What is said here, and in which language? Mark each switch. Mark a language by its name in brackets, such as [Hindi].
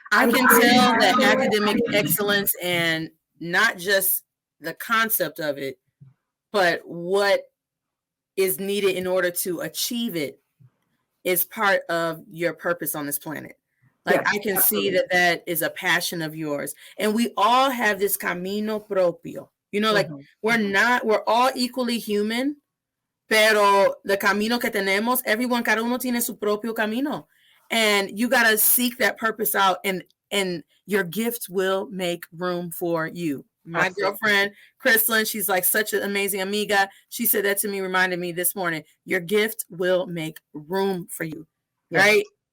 [English] I can tell that academic excellence, and not just the concept of it, but what is needed in order to achieve it is part of your purpose on this planet. Like, I can see that that is a passion of yours. And we all have this [Spanish] camino propio. [English] Like we're all equally human, [Spanish] pero [English] the [Spanish] camino que tenemos, cada uno tiene su propio camino. [English] And you got to seek that purpose out, and your gift will make room for you. My girlfriend, Chrislyn, she's like such an amazing amiga. She said that to me, reminded me this morning, your gift will make room for you, right?